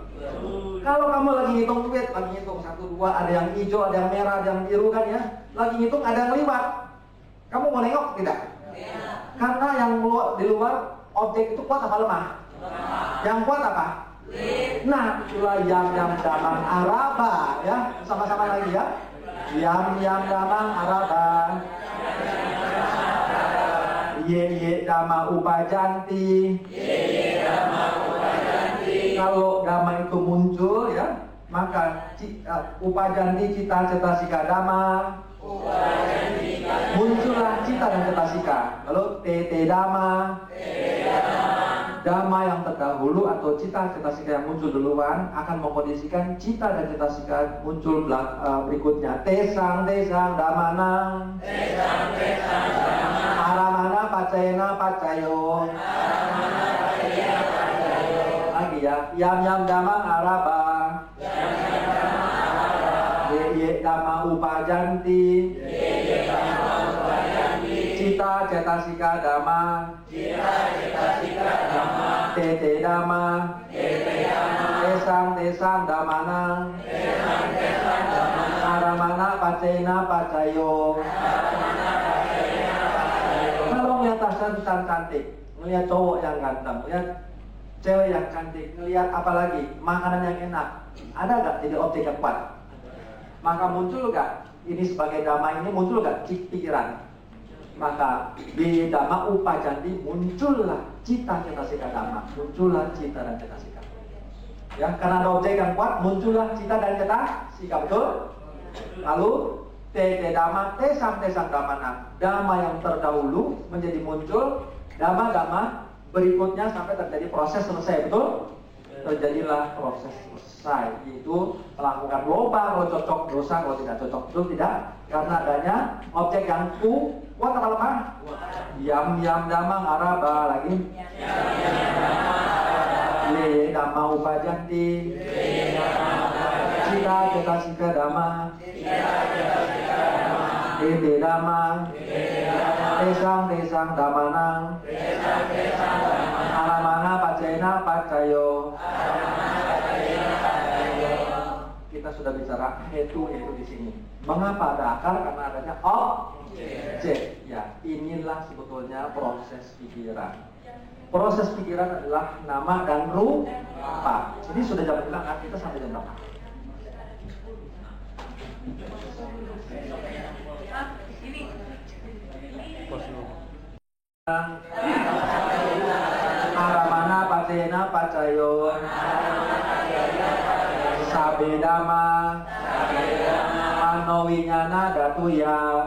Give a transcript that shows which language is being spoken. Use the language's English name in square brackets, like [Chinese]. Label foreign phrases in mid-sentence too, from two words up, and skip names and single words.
[Indonesian] Kalau kamu lagi ngitung duit, lagi ngitung 1, 2, ada yang hijau, ada yang merah, ada yang biru kan ya. Lagi ngitung ada yang liwat. Kamu mau nengok tidak? Karena yang di luar objek itu kuat apa lemah? Yang kuat apa? Nah, itulah [Pali] yam damang araba [Indonesian] ya. Sama-sama lagi ya. [Pali] Yam damang araba. Ye dhamma upajanti. [Indonesian] Kalau dhamma itu muncul ya, maka [Pali] upajanti cita cetasika dhamma. [Indonesian] Muncullah cita dan cetasika. Lalu [Pali] tete dhamma. [Indonesian] Dhamma yang terdahulu atau cita cetasika yang muncul duluan akan mengkondisikan cita dan cetasika muncul berikutnya. [Pali] Tesang dhammanang. Aramana pacena pacayo. [Indonesian] Lagi ya. [Pali] Yam damang araba. Ye dhamma upajanti. Cita cetasika dhamma. Tete dhamma. Tesang dhammanang. Aramana pacena pacayo. [Indonesian] Kalau melihat atasan cantik, melihat cowok yang ganteng, melihat cewek yang cantik, melihat apa lagi makanan yang enak, ada gak jadi objek yang kuat? Maka muncul gak ini sebagai dhamma ini, muncul gak pikiran? Maka di [Pali] dhamma upajanti [Indonesian] muncullah [Pali] cita cetasika dhamma, [Indonesian] muncullah cita dan cetasika. Ya, karena ada objek yang kuat, muncullah cita dan cetasika, betul? [Pali] Lalu tete dhamma tesang dhammanang. [Indonesian] Dhamma yang terdahulu menjadi muncul, dhamma berikutnya sampai terjadi proses selesai, betul? Terjadilah proses selesai, yaitu melakukan loba kalau cocok, dosa kalau tidak cocok, betul tidak? Karena adanya objek yang kuat apa lemah? [Pali] Yam damang araba lagi. Ye dhamma upajanti. Cita cetasika dhamma. Tete dhamma. Tesang dhammanang. Aramana pacena pacayo. [Indonesian] Kita sudah bicara hetu di sini. Mengapa ada akar? Karena adanya objek. Ya, inilah sebetulnya proses pikiran. Proses pikiran adalah nama dan rupa. Jadi sudah jam berapa? Kita sampai jam berapa? [Pali] Aramana pacena pacayo. Sabe dhamma mano winyana datu ya.